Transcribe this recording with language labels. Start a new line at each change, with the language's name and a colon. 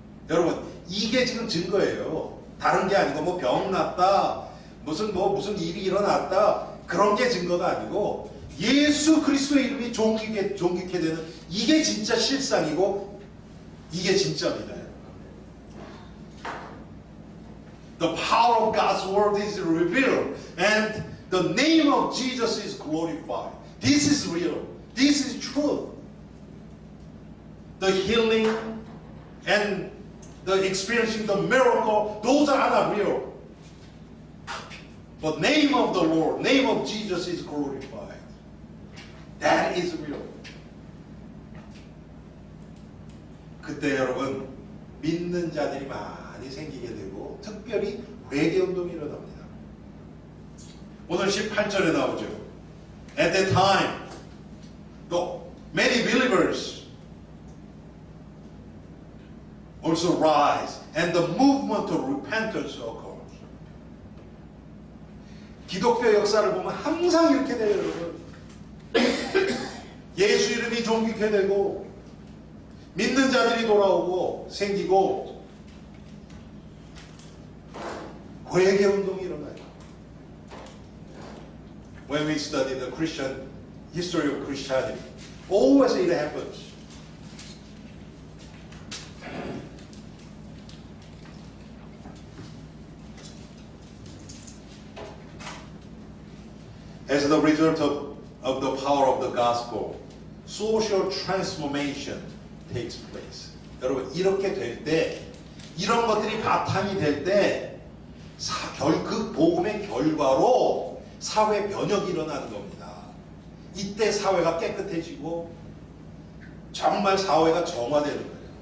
Korean: 여러분, 이게 지금 증거예요. 다른 게 아니고 뭐 병 났다, 무슨 일이 일어났다, 그런 게 증거가 아니고 예수 그리스도의 이름이 존귀케 되는 이게 진짜 실상이고 이게 진짜입니다.
English: The power of God's word is revealed and the name of Jesus is glorified. This is real. This is truth. The healing and the experiencing the miracle, those are not real. But name of the Lord, name of Jesus is glorified. That is real.
Korean: 그때 여러분 믿는 자들이 많이 생기게 되고 특별히 회개운동이 일어납니다. 오늘 18절에 나오죠.
English: At that time, the many believers also rise and the movement of repentance occurs.
Korean: 기독교 역사를 보면 항상 이렇게 돼요, 여러분. 예수 이름이 존귀케 되고 믿는 자들이 돌아오고 생기고 회개 운동이 일어나요.
English: When we study the Christian history of Christianity, always it happens. As the result of the power of the gospel, social transformation takes place.
Korean: 여러분, 이렇게 될 때, 이런 것들이 바탕이 될 때, 그 복음의 결과로 사회 변혁이 일어나는 겁니다. 이때 사회가 깨끗해지고 정말 사회가 정화되는 거예요.